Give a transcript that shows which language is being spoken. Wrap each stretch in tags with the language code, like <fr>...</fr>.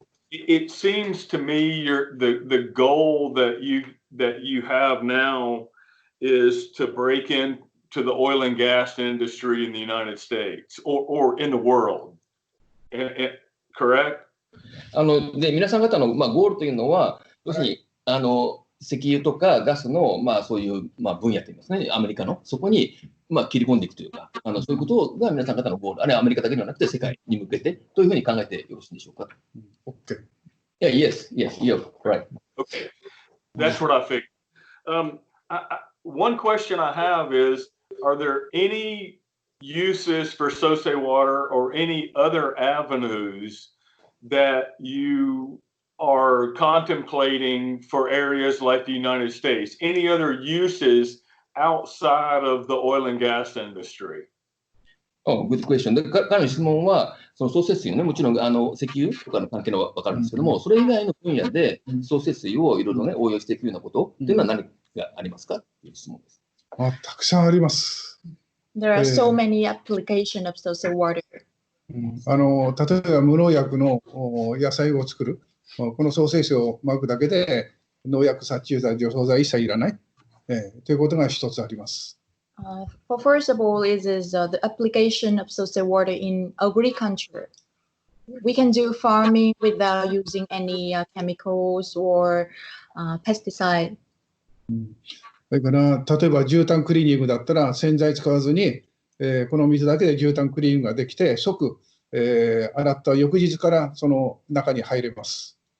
<en>It seems to me the goal that you have now is to break into the oil and gas industry in the United States or in the world. Correct?</en> <ja>で皆さん方のゴールというのは、要するに石油とかガスのそういう分野といいますね、アメリカのそこに切り込んでいくというか、そういうことが皆さん方のゴール、あるいはアメリカだけではなくて世界に向けてというふうに考えてよろしいでしょうか。</ja> <en>OK。 Yeah, yes, you're right. Okay, that's what I figured. One question I have is, are there any uses for Sosei water or any other avenues that you are contemplating for areas like the United States? Any other uses outside of the oil and gas industry? Oh, good question.</en> <ja>彼の質問は、その総節水ね、もちろん石油とかの関係の分かるんですけども、それ以外の分野で総節水をいろいろね、応用していくようなことっていうのは何がありますかっていう質問です。たくさんあります。</ja> <en>There are so many applications of social water.</en> <ja>例えば無農薬の野菜を作る、この総生水をまくだけで農薬殺虫剤、除草剤一切いらない。ということが一つあります。</ja> <en>First of all, is the application of salt water in agriculture. We can do farming without using any chemicals or pesticide.</en> <ja>それから例えば絨毯クリーニングだったら洗剤使わずに、この水だけで絨毯クリーニングができて即、洗った翌日からその中に入れます。</ja>